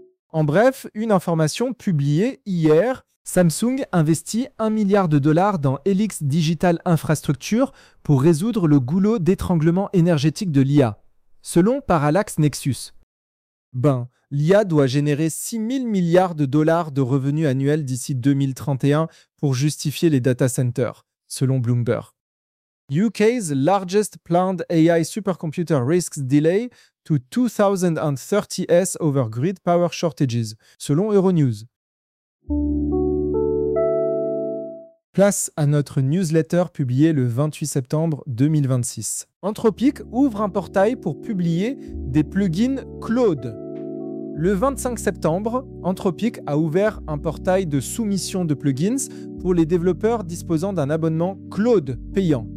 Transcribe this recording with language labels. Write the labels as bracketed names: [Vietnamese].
[French] En bref, une information publiée hier, Samsung investit 1 milliard de dollars dans Helix Digital Infrastructure pour résoudre le goulot d'étranglement énergétique de l'IA, selon Parallax Nexus. Ben, l'IA doit générer 6 000 milliards de dollars de revenus annuels d'ici 2031 pour justifier les data centers, selon Bloomberg. [English] UK's largest planned AI supercomputer risks delay to 2030s over grid power shortages, [French] selon Euronews. Place à notre newsletter publiée le 28 septembre 2026. Anthropic ouvre un portail pour publier des plugins Claude. Le 25 septembre, Anthropic a ouvert un portail de soumission de plugins pour les développeurs disposant d'un abonnement Claude payant.